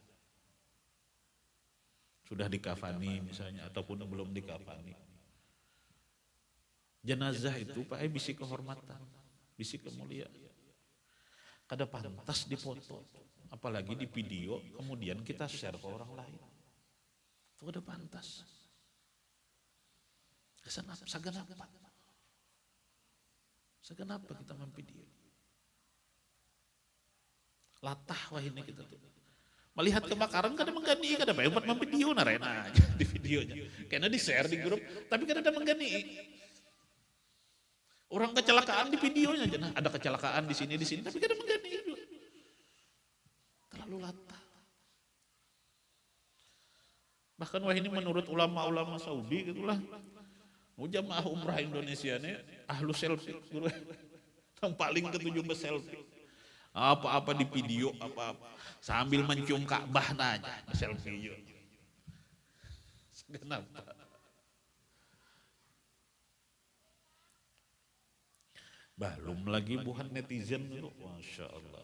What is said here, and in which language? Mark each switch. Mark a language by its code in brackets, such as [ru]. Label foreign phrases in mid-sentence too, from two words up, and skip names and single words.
[bjn] Sudah dikafani misalnya ataupun belum dikafani. Jenazah itu Pak bisi kehormatan, bisi kemuliaan. kada pantas difoto, apalagi di video kemudian kita share ke orang lain. Itu kada pantas. Saganapa kita memvideo. Latah wah ini kita tuh. Melihat kebakaran kada menggani, kada bae buat memvideo narena aja di videonya. Karena di share di grup, tapi kada ada menggani. Orang kecelakaan di videonya aja, nah, ada kecelakaan di sini, tapi kada menggani. Terlalu latah. Bahkan wah ini menurut ulama-ulama Saudi gitulah. Jamaah umrah Indonesia ini ahlu selfie, yang paling ketujuh selfie. Apa-apa di video, apa-apa sambil mencium Ka'bah nanya selfie. Kenapa? Belum lagi bukan netizen itu, [ar] masya Allah.